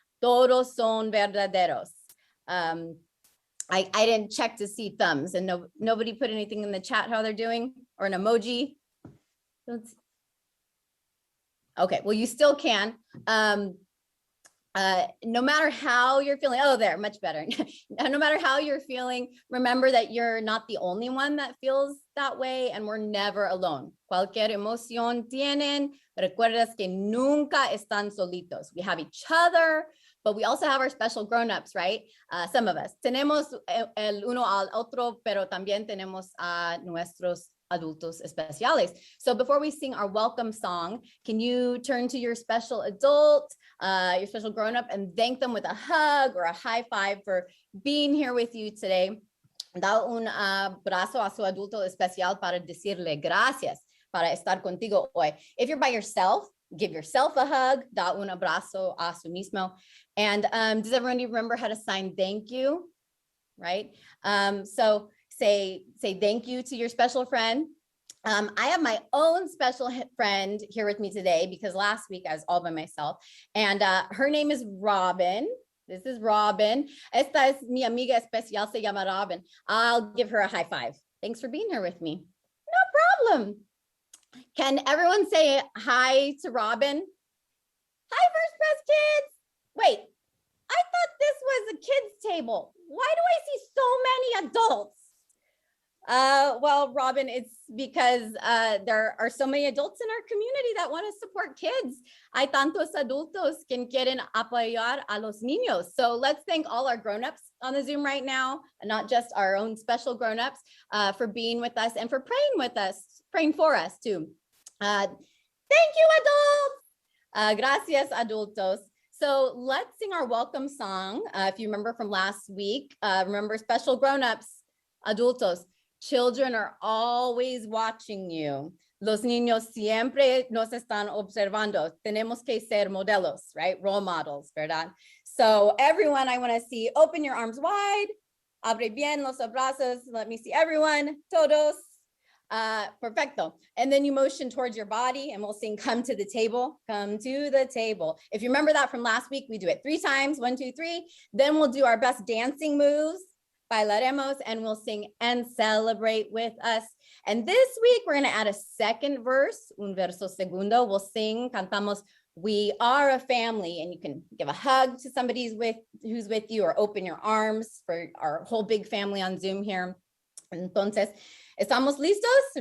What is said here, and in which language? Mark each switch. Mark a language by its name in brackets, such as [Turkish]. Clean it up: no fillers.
[Spanish] Todos son verdaderos. [English] I didn't check to see thumbs, and nobody put anything in the chat how they're doing, or an emoji. Okay, well, you still can. No matter how you're feeling, oh, there, much better. No matter how you're feeling, remember that you're not the only one that feels that way, and we're never alone. [Spanish] Cualquier emoción tienen, recuerdas que nunca están solitos. [English] We have each other, but we also have our special grown-ups, right? Some of us. [Spanish] Tenemos el uno al otro, pero también tenemos a nuestros adultos especiales. [English] So before we sing our welcome song, can you turn to your special adult, your special grown-up, and thank them with a hug or a high five for being here with you today? [Spanish] Da un abrazo a su adulto especial para decirle gracias para estar contigo hoy. [English] If you're by yourself, give yourself a hug. [Spanish] Da un abrazo a su mismo. [English] And does everyone remember how to sign thank you? Right? So say thank you to your special friend. I have my own special friend here with me today because last week I was all by myself, and her name is Robin. This is Robin. [Spanish] Esta es mi amiga especial, se llama Robin. [English] I'll give her a high five. Thanks for being here with me. No problem. Can everyone say hi to Robin? Hi, FirstPres kids. Wait, I thought this was a kids table. Why do I see so many adults? Well, Robin, it's because there are so many adults in our community that want to support kids. [Spanish] Hay tantos adultos que quieren apoyar a los niños. [English] So let's thank all our grown-ups on the Zoom right now, not just our own special grown-ups, for being with us and for praying with us, praying for us too. Thank you, adults. [Spanish] Gracias, adultos. [English] So let's sing our welcome song. If you remember from last week, remember special grown-ups, adultos. Children are always watching you. [Spanish] Los niños siempre nos están observando. Tenemos que ser modelos, right? [English] Role models, [Spanish] ¿verdad? [English] So everyone, I want to see, open your arms wide. [Spanish] Abre bien los abrazos. [English] Let me see everyone. [Spanish] Todos. Perfecto. [English] And then you motion towards your body and we'll sing come to the table. Come to the table. If you remember that from last week, we do it 3 times. 1, 2, 3. Then we'll do our best dancing moves. Bailaremos, and we'll sing and celebrate with us. And this week we're going to add a second verse, [Spanish] un verso segundo. [English] We'll sing, cantamos, we are a family, and you can give a hug to somebody who's with you, or open your arms for our whole big family on Zoom here. [Spanish] Entonces, ¿estamos listos?